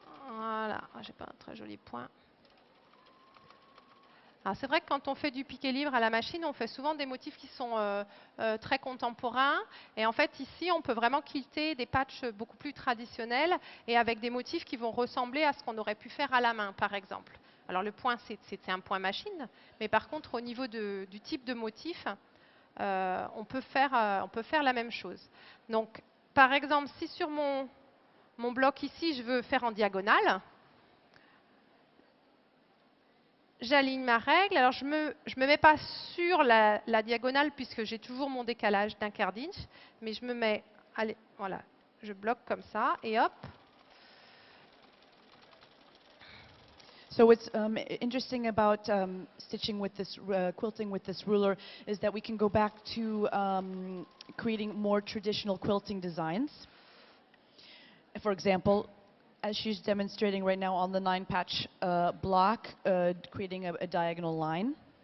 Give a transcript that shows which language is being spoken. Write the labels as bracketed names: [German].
[French] Voilà. Ah, j'ai pas un très joli point. Alors c'est vrai que quand on fait du piqué libre à la machine, on fait souvent des motifs qui sont très contemporains. Et en fait, ici, on peut vraiment quilter des patchs beaucoup plus traditionnels et avec des motifs qui vont ressembler à ce qu'on aurait pu faire à la main, par exemple. Alors le point, c'est un point machine. Mais par contre, au niveau du type de motif, on peut faire la même chose. Donc, par exemple, si sur mon bloc ici, je veux faire en diagonale, j'aligne ma règle. Alors, je me mets pas sur la diagonale puisque j'ai toujours mon décalage d'un quart d'inch, mais je me mets, allez, voilà, je bloque comme ça et hop. [English] So what's interesting about stitching with this, quilting with this ruler is that we can go back to creating more traditional quilting designs. For example, as she's demonstrating right now on the 9-patch block, creating a diagonal line.